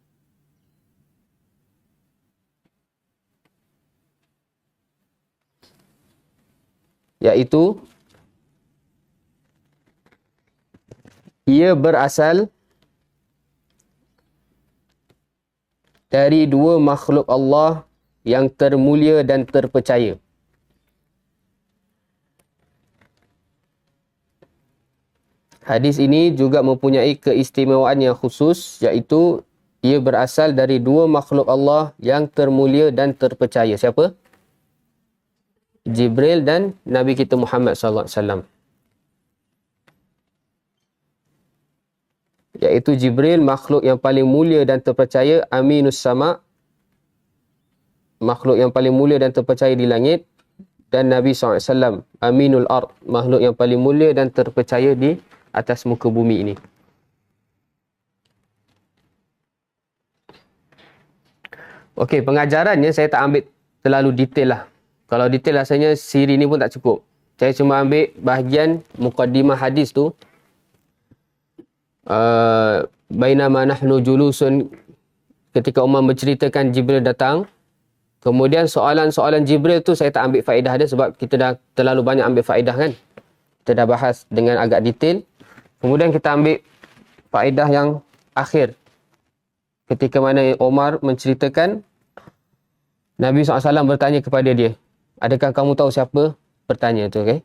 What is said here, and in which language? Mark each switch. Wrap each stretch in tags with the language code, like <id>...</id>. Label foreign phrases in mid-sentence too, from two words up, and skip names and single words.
<ms>Iaitu, ia berasal dari dua makhluk Allah yang termulia dan terpercaya. Hadis ini juga mempunyai keistimewaan yang khusus, iaitu ia berasal dari dua makhluk Allah yang termulia dan terpercaya. Siapa? Jibril dan Nabi kita Muhammad</ms> <ar>صلى الله عليه وسلم.</ar> <ms>Iaitu Jibril, makhluk yang paling mulia dan terpercaya,</ms> <ar>أمين السماء,</ar> <ms>makhluk yang paling mulia dan terpercaya di langit, dan Nabi SAW,</ms> <ar>أمين الأرض,</ar> <ms>makhluk yang paling mulia dan terpercaya di atas muka bumi ini. Okey, pengajarannya saya tak ambil terlalu detail lah. Kalau detail rasanya siri ni pun tak cukup. Saya cuma ambil bahagian muqaddimah hadis tu.</ms> <ar>بينما نحن جلوس,</ar> <ms>ketika Umar menceritakan Jibril datang. Kemudian soalan-soalan Jibril tu saya tak ambil faedah dia sebab kita dah terlalu banyak ambil faedah kan. Kita dah bahas dengan agak detail. Kemudian kita ambil faedah yang akhir. Ketika mana Umar menceritakan, Nabi SAW bertanya kepada dia, adakah kamu tahu siapa bertanya tu, okey?</ms>